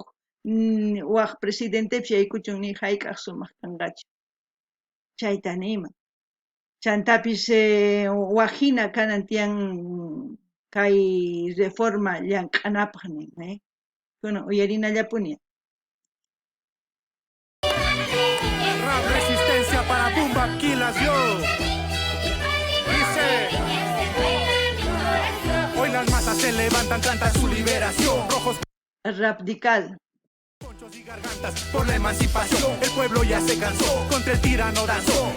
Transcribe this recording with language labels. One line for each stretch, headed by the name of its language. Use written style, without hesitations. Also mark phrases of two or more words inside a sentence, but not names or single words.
Quechua: waq presidente yaykuchun ni hayk'aq sumaq kanqachu chayta nima chantapis waqhina kanan tiyan kay reforma llank'anapaq nin kunan uyarinallapuña.
Spanish: Rap resistencia para Bumba Quilas, yo. Dice, hoy las masas se levantan, cantan su liberación. Rojos, Radical. ponchos y gargantas por la emancipación. El pueblo ya se cansó, contra el tirano danzó.